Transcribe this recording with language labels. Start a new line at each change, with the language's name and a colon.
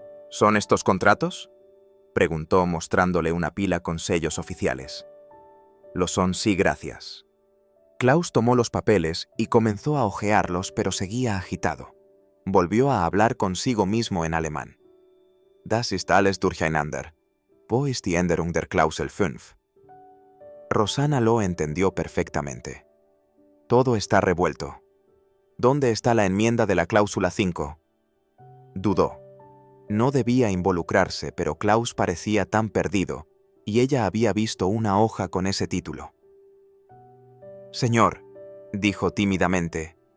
Spanish: «¿Son estos contratos?», preguntó mostrándole una pila con sellos oficiales. «Lo son, sí, gracias». Klaus tomó los papeles y comenzó a hojearlos, pero seguía agitado. Volvió a hablar consigo mismo en alemán.
German: «Das ist alles durcheinander. Wo ist die Änderung der Klausel 5?»
Spanish: Rosana lo entendió perfectamente. «Todo está revuelto. ¿Dónde está la enmienda de la cláusula 5?» Dudó. No debía involucrarse, pero Klaus parecía tan perdido, y ella había visto una hoja con ese título. «Señor», dijo tímidamente,